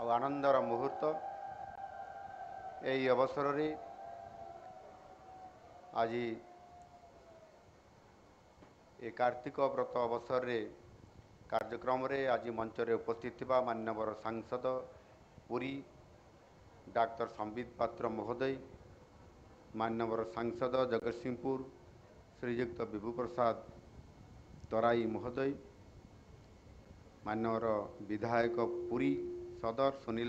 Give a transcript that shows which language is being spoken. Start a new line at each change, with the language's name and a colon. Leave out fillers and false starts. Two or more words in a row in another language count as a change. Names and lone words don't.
Odia: ଆନନ୍ଦର ମୁହୂର୍ତ୍ତ ଏହି ଅବସର ରେ ଆଜି ଏ କାର୍ତ୍ତିକ ବ୍ରତ ଅବସର ରେ କାର୍ଯ୍ୟକ୍ରମ ରେ ଆଜି ମଞ୍ଚ ରେ ଉପସ୍ଥିତ ଥିବା ମାନ୍ୟବର ସାଂସଦ ପୁରୀ ଡକ୍ଟର ସମ୍ବିତ ପାତ୍ର ମହୋଦୟ, ମାନ୍ୟବର ସାଂସଦ ଜଗତସିଂହପୁର ଶ୍ରୀଯୁକ୍ତ ବିଭୁ ପ୍ରସାଦ ତରାଇ ମହୋଦୟ, ମାନ୍ୟବର ବିଧାୟକ ପୁରୀ ସଦର ସୁନୀଲ